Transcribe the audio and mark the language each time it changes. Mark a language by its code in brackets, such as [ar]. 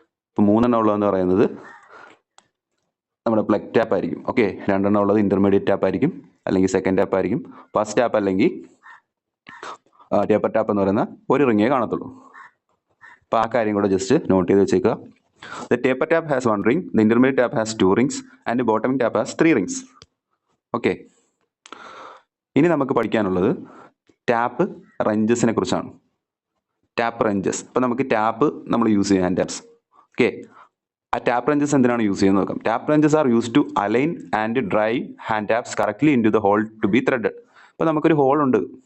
[ml] ഇപ്പോൾ 3 എണ്ണം ഉള്ളതെന്ന് പറയുന്നത് നമ്മുടെ പ്ലഗ് ടാപ്പ് ആയിരിക്കും. ഓക്കെ, 2 എണ്ണം ഉള്ളത് ഇന്റർമീഡിയറ്റ് ടാപ്പ് ആയിരിക്കും അല്ലെങ്കിൽ സെക്കൻഡ് ടാപ്പ് ആയിരിക്കും. ഫസ്റ്റ് ടാപ്പ് അല്ലെങ്കിൽ ടേപ്പർ ടാപ്പ് എന്ന് പറയുന്ന ഒരു റിങ്ങേ കാണത്തുള്ളൂ. അപ്പോൾ ആ കാര്യം കൂടെ ജസ്റ്റ് നോട്ട് ചെയ്ത് വെച്ചേക്കുക. [en] The taper tap has 1 ring, the intermediate tap has 2 rings, and the bottoming tap has 3 rings. Okay. [ml] ഇനി നമുക്ക് പഠിക്കാനുള്ളത് ടാപ്പ് റഞ്ചസിനെ കുറിച്ചാണ്. Tap wrenches. അപ്പോൾ നമുക്ക് ടാപ്പ് നമ്മൾ യൂസ് ചെയ്യാം ഹാൻഡ് ടാപ്സ്. ഓക്കെ, ആ ടാപ്പ് റഞ്ചസ് എന്തിനാണ് യൂസ് ചെയ്യുന്നത് നോക്കാം. [en] Tap wrenches are used to align and drive hand taps correctly into the hole to be threaded. [ml] അപ്പോൾ നമുക്കൊരു ഹോൾ ഉണ്ട്.